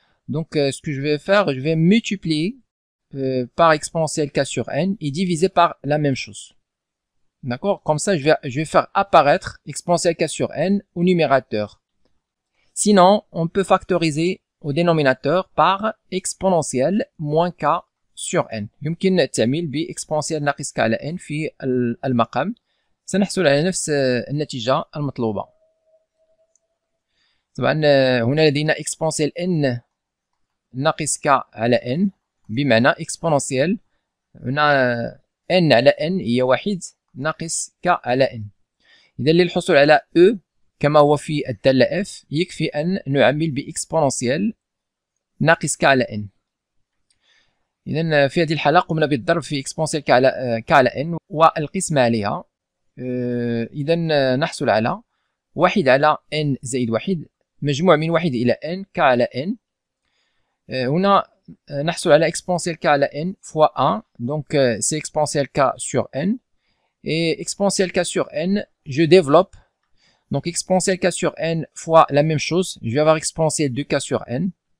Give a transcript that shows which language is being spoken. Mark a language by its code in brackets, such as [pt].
[fr] Donc ce que je vais faire, je vais multiplier par exponentielle k sur n et diviser par la même chose. D'accord? Comme ça, je vais faire apparaître exponentielle k sur n au numérateur. Sinon, on peut factoriser au dénominateur par exponentielle moins k sur n. [ar] يمكن التعميل بإكسبونسيال ناقص k على n في المقام. سنحصل على نفس النتيجة المطلوبة. طبعا هنا لدينا exponentielle n ناقص k على n بمعنى exponentielle هنا n على n هي 1 ناقص k على n. إذا للحصول على e كما هو في الدالة f يكفي أن نعمل بإكسبوننسيال ناقص k على n. إذا في هذه الحالة قمنا بالضرب في إكسبوننسيال k على n والقسمة عليها. إذا نحصل على 1 على n زائد 1 مجموع من 1 إلى n k على n. هنا نحصل على [fr] exponentielle k على n fois 1, donc c'est exponentielle k sur n. Et exponentielle k sur n, je développe. Donc exponentielle k sur n fois la même chose, je vais avoir exponentielle de k sur n.